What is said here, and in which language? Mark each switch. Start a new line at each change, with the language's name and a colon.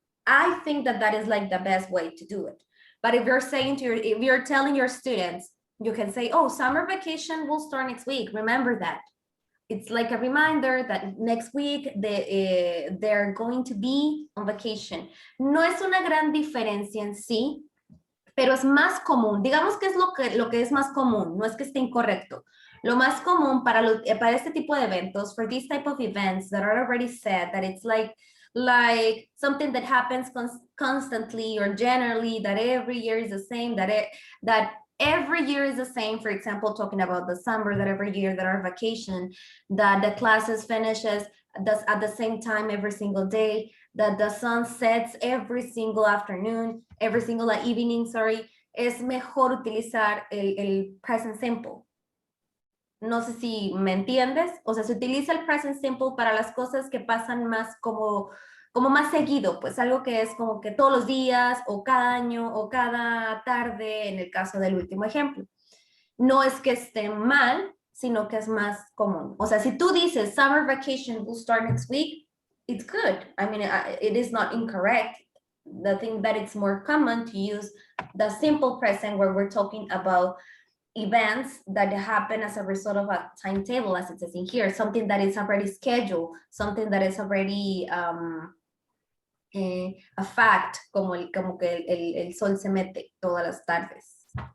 English: I think that that is like the best way to do it. But if you're saying if you're telling your students, You can say, oh, summer vacation will start next week. Remember that. It's like a reminder that next week they're going to be on vacation.
Spanish: No es una gran diferencia en sí, pero es más común. Digamos que es lo que es más común, no es que esté incorrecto. Lo más común para este tipo de eventos,
English: for these type of events that are already said, that it's like something that happens constantly or generally, that every year is the same, that every year is the same. For example, talking about the summer, that every year that our vacation, that the classes finishes at the same time every single day, that the sun sets every single afternoon, every single evening, sorry,
Spanish: es mejor utilizar el
English: present simple.
Spanish: No sé si me entiendes. O sea, se utiliza el present simple para las cosas que pasan más como más seguido, pues algo que es como que todos los días o cada año o cada tarde, en el caso del último ejemplo. No es que esté mal, sino que es más común. O sea, si tú dices
English: summer vacation will start next week, it's good. I mean, it is not incorrect. The thing that it's more common to use the simple present where we're talking about events that happen as a result of a timetable, as it says in here, something that is already scheduled, something that is already a fact,
Spanish: como que el sol se mete todas las tardes.